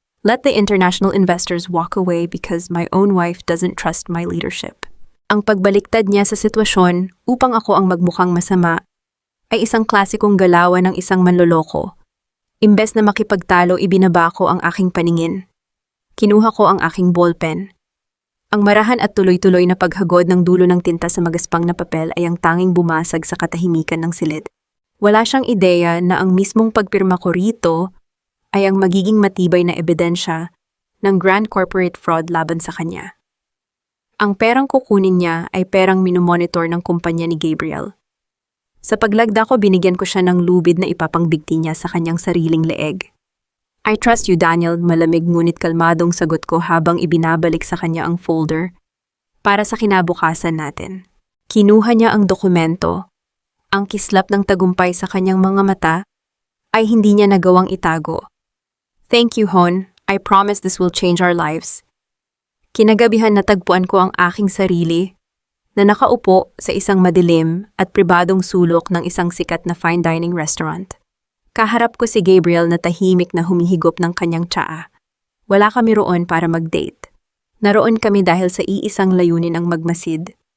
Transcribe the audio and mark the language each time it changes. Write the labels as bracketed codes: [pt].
[en] Let the international investors walk away because my own wife doesn't trust my leadership. [tl] Ang pagbaliktad niya sa sitwasyon upang ako ang magmukhang masama ay isang klasikong galawan ng isang manloloko. Imbes na makipagtalo, ibinaba ko ang aking paningin. Kinuha ko ang aking ballpen. Ang marahan at tuloy-tuloy na paghagod ng dulo ng tinta sa magaspang na papel ay ang tanging bumasag sa katahimikan ng silid. Wala siyang ideya na ang mismong pagpirma ko rito ay ang magiging matibay na ebidensya ng grand corporate fraud laban sa kanya. Ang perang kukunin niya ay perang minomonitor ng kumpanya ni Gabriel. Sa paglagda ko, binigyan ko siya ng lubid na ipapangbigti niya sa kanyang sariling leeg. [en] I trust you, [tl] Daniel, malamig ngunit kalmadong sagot ko habang ibinabalik sa kanya ang folder para sa kinabukasan natin. Kinuha niya ang dokumento. Ang kislap ng tagumpay sa kanyang mga mata ay hindi niya nagawang itago. [en] Thank you, Hon. I promise this will change our lives. [tl] Kinagabihan natagpuan ko ang aking sarili na nakaupo sa isang madilim at pribadong sulok ng isang sikat na fine dining restaurant. Kaharap ko si Gabriel na tahimik na humihigop ng kanyang tsaa. Wala kami roon para mag-date. Naroon kami dahil sa iisang layunin ang magmasid.